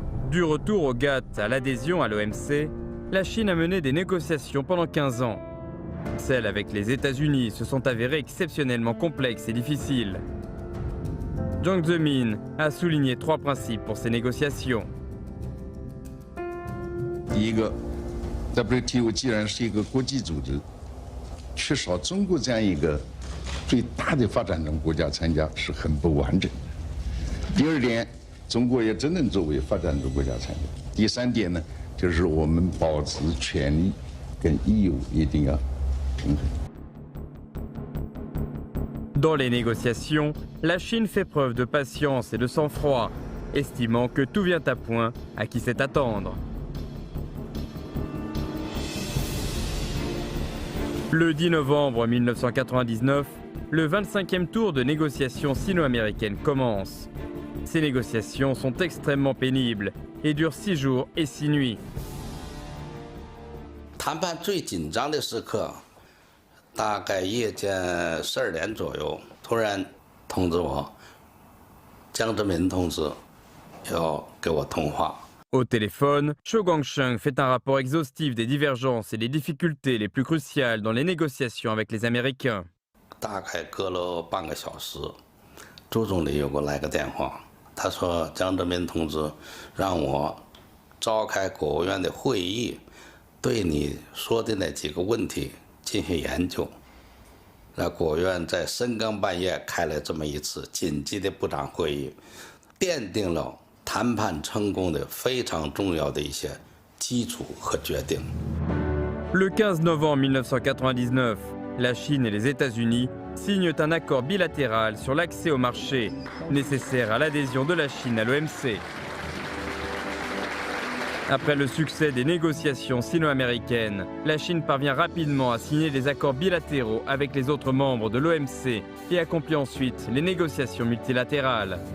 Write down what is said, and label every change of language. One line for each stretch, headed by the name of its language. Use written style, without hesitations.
French: Du retour au GATT à l'adhésion à l'OMC, la Chine a mené des négociations pendant 15 ans. Celles avec les États-Unis se sont avérées exceptionnellement complexes et difficiles. Jiang Zemin a souligné 3 principes pour ces négociations.
Chinese: 第一个 ，WTO 既然是一个国际组织，缺少中国这样一个最大的发展中国家参加是很不完整的。第二点，中国也只能作为发展中国家参加。第3点呢，就是我们保持权利跟义务一定要平衡。
French: Dans les négociations, la Chine fait preuve de patience et de sang-froid, estimant que tout vient à point à qui sait attendre. Le 10 novembre 1999, le 25e tour de négociations sino-américaines commence. Ces négociations sont extrêmement pénibles et durent 6 jours et 6 nuits.
Chinese: 谈判最紧张的时刻，大概夜间12点左右，突然通知我，江泽民同志要跟我通话。
French: Au téléphone, Zhou Guangsheng fait un rapport exhaustif des divergences et des difficultés les plus cruciales dans les négociations avec les Américains.
Chinese: 大概隔了半个小时，周总理又给我来个电话，他说江泽民同志让我召开国务院的会议，对你说的那几个问题进行研究。那国务院在深更半夜开了这么一次紧急的部长会议，奠定了 谈判成功的非常重要的一些基础和决定。
French: Le 15 novembre 1999, la Chine et les États-Unis signent un accord bilatéral sur l'accès au marché nécessaire à l'adhésion de la Chine à l'OMC. Après le succès des négociations sino-américaines, la Chine parvient rapidement à signer des accords bilatéraux avec les autres membres de l'OMC et accomplit ensuite les négociations multilatérales.